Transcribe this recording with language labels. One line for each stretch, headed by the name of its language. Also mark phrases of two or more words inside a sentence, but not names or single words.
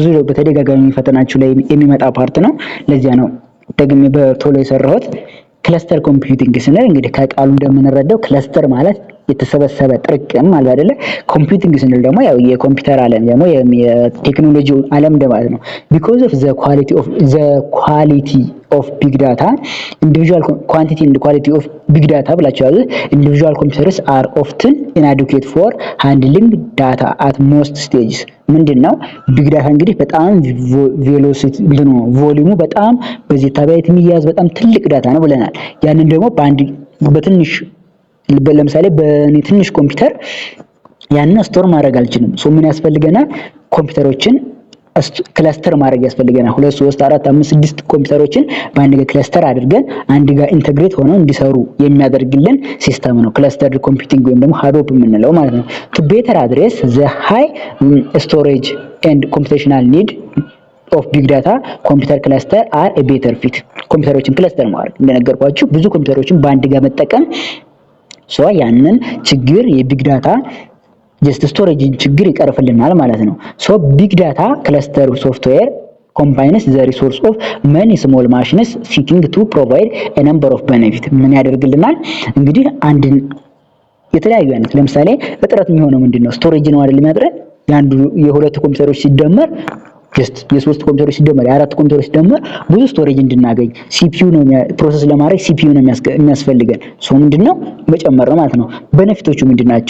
Amharic: በተደጋጋሚ ፈተናችሁ ላይ የሚመጣ ፓርት ነው። ለዚያ ነው ደግሜ በቶሎ የሰራሁት።
English: cluster computing
Amharic: ስንል እንግዲህ ከቃሉ እንደምንረዳው ክለስተር ማለት የተሰበሰበ ጥርቅም ማለት አይደለ። ኮምፒውቲንግ ስንል ደግሞ ያው የኮምፒውተር ዓለም ደግሞ የቴክኖሎጂው ዓለም ማለት ነው።
English: because of the quality of big data,
Amharic: individual quantity and quality of big data ብላችኋል።
English: individual computers are often inadequate for handling data at most stages።
Amharic: ምንድነው
English: big data?
Amharic: እንግዲህ በጣም ቬሎሲቲ ቮሊዩሙ በጣም በዚህ ታባይት የሚያዝ በጣም ትልቅ ዳታ ነው ብለናል። ያንን ደግሞ በትንሽ ለምሳሌ በትንሽ ኮምፒውተር ያንን ስቶር ማድረግ አልችልም። ምን ያስፈልገናል? ኮምፒውተሮችን ክለስተር ማድረግ ያስፈልገናል። 2 3 4 5 6 ኮምፒውተሮችን በአንድ ጋር ክለስተር አድርገን አንድ ጋር ኢንተግሬት ሆነው እንዲሰሩ የሚያደርግልን ሲስተም ነው
English: clustered computing
Amharic: ወይም ደግሞ ሃዶፕ የምንለው ማለት ነው።
English: to better address the high storage and computational need of big data, computer cluster are a better fit።
Amharic: ኮምፒውተሮችን ክለስተር ማድረግ እንደነገርኳችሁ ብዙ ኮምፒውተሮችን በአንድ ጋር መጠቀም ያንን ችግር
English: የbig data just storage
Amharic: ችግር ይቀርፍልናል ማለት ነው።
English: big data cluster software combines the resource of many small machines seeking to provide a number of benefit።
Amharic: ምን ያደርግልናል? እንግዲህ አንድን የተለያዩ አይነት ለምሳሌ እጥረት የሚሆነው ምንድነው? ስቶሬጅ ነው አይደል የሚያጥረን? የሁለት ኮምፒውተሮች ሲደመር የሶስት ኮምፒውተሮች ሲደመር የአራት ኮምፒውተሮች ሲደመር ብዙ ስቶሬጅ እንድናገኝ ሲፒዩ ነው ፕሮሰስ ለማድረግ ሲፒዩ ነው የሚያስፈልገን። ምንድነው መጨመር ነው ማለት ነው። በነፊቶቹ ምንድናቸው?